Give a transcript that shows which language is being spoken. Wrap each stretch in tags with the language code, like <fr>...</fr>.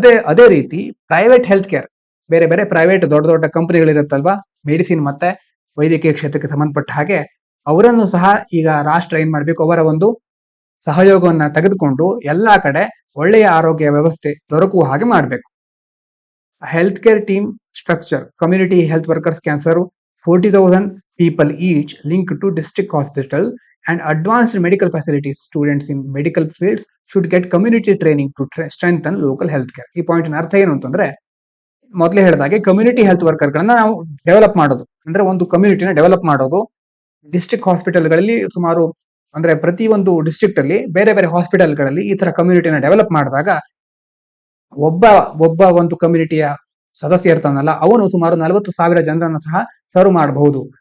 <kn>ಅದೇ ರೀತಿ private health care, ಬೇರೆ ಬೇರೆ ಪ್ರೈವೇಟ್ ದೊಡ್ಡ ದೊಡ್ಡ ಕಂಪನಿಗಳಿರುತ್ತಲ್ವಾ, ಮೆಡಿಸಿನ್ ಮತ್ತೆ ವೈದ್ಯಕೀಯ ಕ್ಷೇತ್ರಕ್ಕೆ ಸಂಬಂಧಪಟ್ಟ ಹಾಗೆ, ಅವರನ್ನು ಸಹ ಈಗ ರಾಷ್ಟ್ರ ಏನ್ ಮಾಡ್ಬೇಕು, ಅವರ ಒಂದು ಸಹಯೋಗವನ್ನ ತೆಗೆದುಕೊಂಡು ಎಲ್ಲಾ ಕಡೆ ಒಳ್ಳೆಯ ಆರೋಗ್ಯ ವ್ಯವಸ್ಥೆ ದೊರಕುವ ಹಾಗೆ ಮಾಡಬೇಕು.</kn> <en>Health care team structure, community health workers can serve 40,000 people each linked to district hospital and advanced medical facilities. Students in medical fields should get community training to strengthen local health care.</en> <kn>ಈ point ಅರ್ಥ ಏನು ಅಂತಂದ್ರೆ, ಮೊದಲೇ ಹೇಳಿದಾಗೆ community health worker ಗಳನ್ನ ನಾವು develop ಮಾಡೋದು, ಅಂದ್ರೆ ಒಂದು ಕಮ್ಯುನಿಟಿನ ಡೆವಲಪ್ ಮಾಡೋದು. ಡಿಸ್ಟ್ರಿಕ್ಟ್ ಹಾಸ್ಪಿಟಲ್ಗಳಲ್ಲಿ ಸುಮಾರು, ಅಂದ್ರೆ ಪ್ರತಿ ಒಂದು ಡಿಸ್ಟ್ರಿಕ್ಟ್ ಅಲ್ಲಿ ಬೇರೆ ಬೇರೆ ಹಾಸ್ಪಿಟಲ್ಗಳಲ್ಲಿ ಈ ತರ ಕಮ್ಯುನಿಟಿನ ಡೆವಲಪ್ ಮಾಡಿದಾಗ ಒಬ್ಬ ಒಂದು ಕಮ್ಯುನಿಟಿಯ ಸದಸ್ಯ ಇರ್ತಾನಲ್ಲ, ಅವನು ಸುಮಾರು 40,000 ಜನರನ್ನ ಸಹ ಸರ್ವ್ ಮಾಡಬಹುದು.</kn>